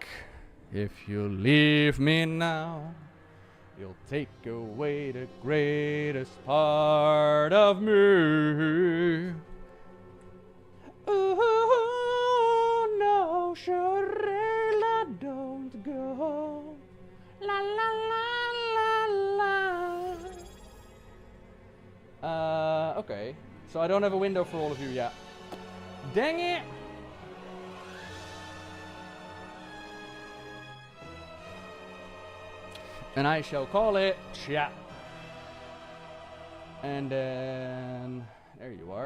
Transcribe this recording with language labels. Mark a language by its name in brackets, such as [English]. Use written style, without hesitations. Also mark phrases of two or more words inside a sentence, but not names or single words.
[English] If you leave me now, you'll take away the greatest part of me. Oh, no, Sharela, don't go. La, la, la, la, la. Okay. So I don't have a window for all of you yet. Dang it! And I shall call it chat. And then... there you are.